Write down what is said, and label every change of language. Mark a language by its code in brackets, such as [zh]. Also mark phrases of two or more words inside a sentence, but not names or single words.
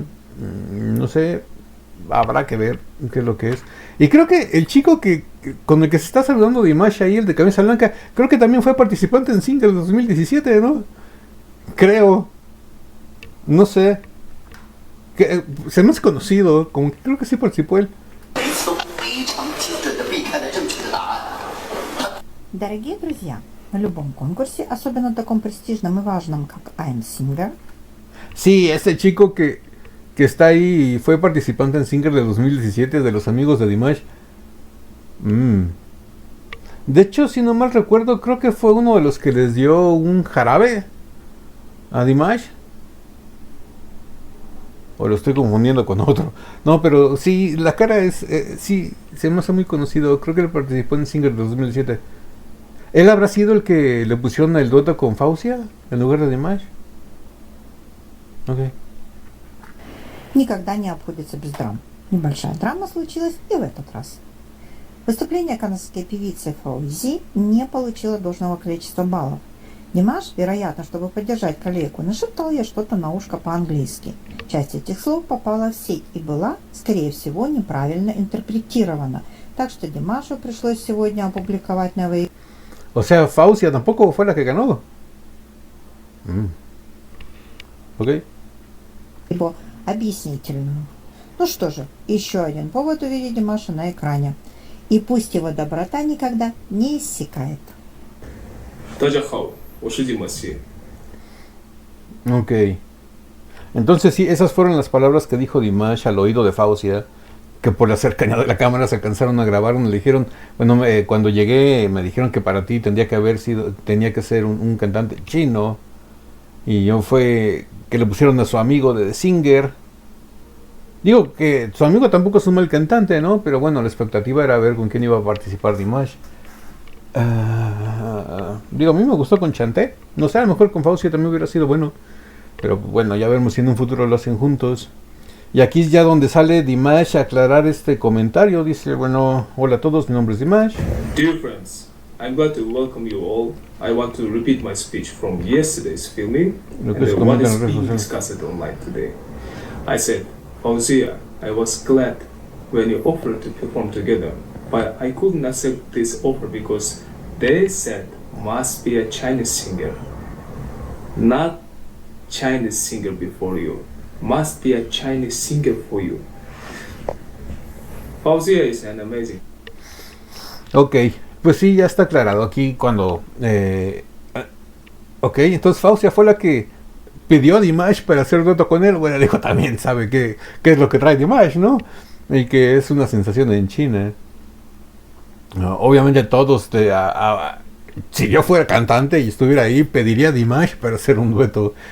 [es] No sé, habrá que ver qué es lo que es. Y creo que el chico con el que se está saludando de Dimash ahí, el de cabeza blanca, creo que también fue participante en Single 2017, ¿no? Creo. No sé. Se me hace conocido, como que creo que sí participó él. [ru] Дорогие друзья, на любом конкурсе, особенно таком престижном и важном, как I'm Singer, [es] Sí, ese chico que está ahí y fue participante en Singer de 2017 de los amigos de Dimash. Mm. De hecho, si no mal recuerdo, creo que fue uno de los que les dio un jarabe a Dimash. O lo estoy confundiendo con otro. No, pero sí, la cara es... sí, se me hace muy conocido. Creo que él participó en Singer de 2017. ¿Él habrá sido el que le pusieron el dueto con Faucia en lugar de Dimash? Ok. [ru] никогда не обходится без драм. Небольшая драма случилась и в этот раз. Выступление канадской певицы Фаузи не получило должного количества баллов. Димаш, вероятно, чтобы поддержать коллегу, нашептал ей что-то на ушко по-английски. Часть этих слов попала в сеть и была, скорее всего, неправильно интерпретирована. Так что Димашу пришлось сегодня опубликовать новые... [es] O sea, Fausia tampoco fue la que ganó. Ok. [ru] Его объяснительную. Ну что же, еще один повод увидеть Димаша на экране. И пусть его доброта никогда не иссякает. [zh] 大家好，我是金马西。 [es] Ok. Entonces sí, esas fueron las palabras que dijo Dimash al oído de Fausia, que por la cercanía de la cámara se alcanzaron a grabar. Le dijeron, bueno, cuando llegué me dijeron que para ti tenía que ser un cantante chino. Y yo fue que le pusieron a su amigo de The Singer. Digo que su amigo tampoco es un mal cantante, ¿no? Pero bueno, la expectativa era ver con quién iba a participar Dimash. Digo, a mí me gustó con Chanté. No sé, a lo mejor con Fausia también hubiera sido bueno. Pero bueno, ya veremos si en un futuro lo hacen juntos. Y aquí es ya donde sale Dimash a aclarar este comentario. Dice, bueno, hola a todos, mi nombre es Dimash. [en] Dear friends, I'm glad to welcome you all. I want to repeat my speech from yesterday's filming [es] Lo [en] and [es] que se [en] what [es] comenta en [en] is [es] las redes [en] being [es] sociales. [en] discussed online today. I said, Fauzia, I was glad when you offered to perform together, but I couldn't accept this offer because they said must be a Chinese singer, not Chinese singer before you. Must be a Chinese singer for you. Fauzia is an amazing. [es] Ok, pues sí, ya está aclarado aquí cuando... ok, entonces Fausia fue la que pidió a Dimash para hacer dueto con él. Bueno, dijo también sabe qué es lo que trae Dimash, ¿no? Y que es una sensación en China. Obviamente todos, si yo fuera cantante y estuviera ahí, pediría a Dimash para hacer un dueto.